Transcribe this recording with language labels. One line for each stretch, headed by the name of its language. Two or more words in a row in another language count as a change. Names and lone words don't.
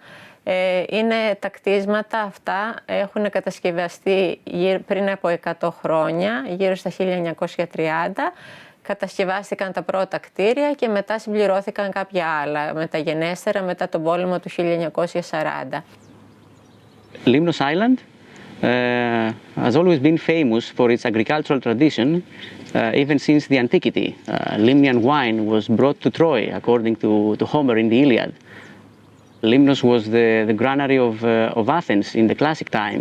Greek: Είναι τα κτίσματα αυτά, έχουν κατασκευαστεί πριν από 100 χρόνια, γύρω στα 1930. Κατασκευάστηκαν τα πρώτα κτίρια και μετά συμπληρώθηκαν κάποια άλλα, μεταγενέστερα μετά τον πόλεμο του 1940.
English: Limnos Island has always been famous for its agricultural tradition, even since the antiquity. Limnian wine was brought to Troy, according to Homer in the Iliad. Limnos was the granary of Athens in the classic times.